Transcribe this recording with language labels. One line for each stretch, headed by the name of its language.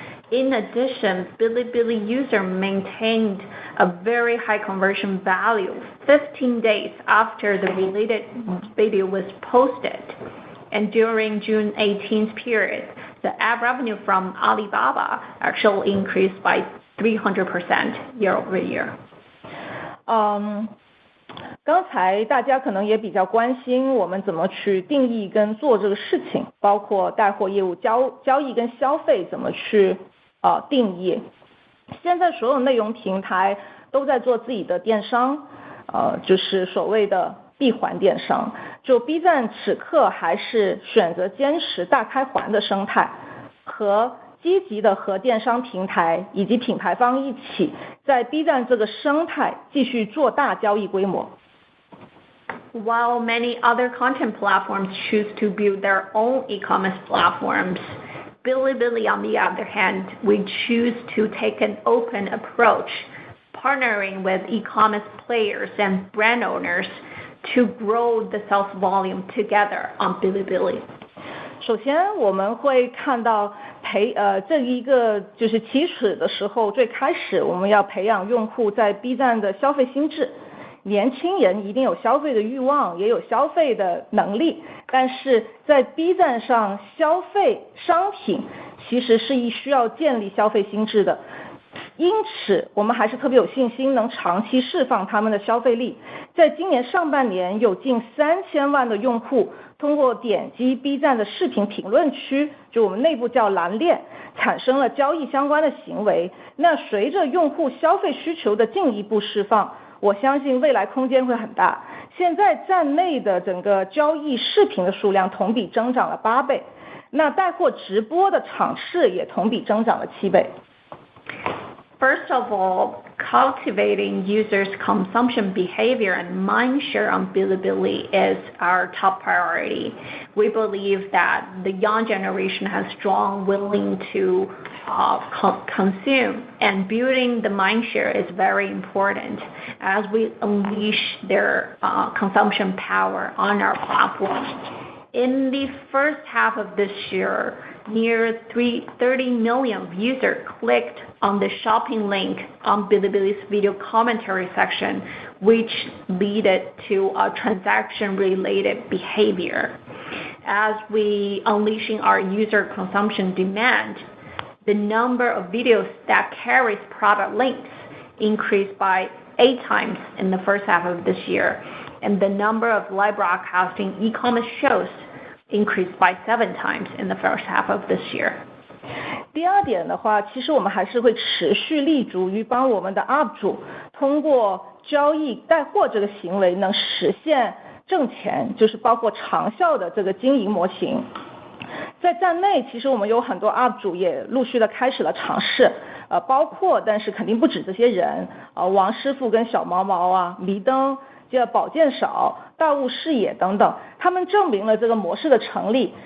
English: In addition, Bilibili user maintained a very high conversion value 15 days after the related video was posted. And during June 18th period, the ad revenue from Alibaba actually increased by 300% year-over-year.
Chinese: 刚才大家可能也比较关心我们怎么去定义跟做这个事情，包括带货业务交易跟消费怎么去定义。现在所有内容平台都在做自己的电商，就是所谓的闭环电商。就 B 站此刻还是选择坚持大开环的生态，和积极的和电商平台以及品牌方一起，在 B 站这个生态继续做大交易规模。
English: While many other content platforms choose to build their own e-commerce platforms, Bilibili, on the other hand, we choose to take an open approach, partnering with e-commerce players and brand owners to grow the sales volume together on Bilibili.
Chinese: 首先我们会看到这一个就是起始的时候，最开始我们要培养用户在 B 站的消费心智。年轻人一定有消费的欲望，也有消费的能力，但是在 B 站上消费商品其实是需要建立消费心智的，因此我们还是特别有信心能长期释放他们的消费力。在今年上半年，有近3000万的用户通过点击 B 站的视频评论区，就我们内部叫蓝链，产生了交易相关的行为。那随着用户消费需求的进一步释放，我相信未来空间会很大。现在站内的整个交易视频的数量同比增长了8倍，那带货直播的场次也同比增长了7倍。
English: First of all, cultivating users' consumption behavior and mindshare on Bilibili is our top priority. We believe that the young generation has strong willing to consume, and building the mindshare is very important as we unleash their consumption power on our platform. In the first half of this year, near 30 million users clicked on the shopping link on Bilibili's video commentary section, which led to a transaction-related behavior. As we unleashing our user consumption demand, the number of videos that carries product links increased by 8 times in the first half of this year, and the number of live broadcasting e-commerce shows increased by 7 times in the first half of this year.
Chinese: 第二点的话，其实我们还是会持续立足于帮我们的 UP 主通过交易带货这个行为能实现挣钱，就是包括长效的这个经营模型。在站内，其实我们有很多 UP 主也陆续的开始了尝试，包括但是肯定不止这些人，王师傅跟小毛毛啊，迷灯、宝剑少、大雾视野等等，他们证明了这个模式的成立。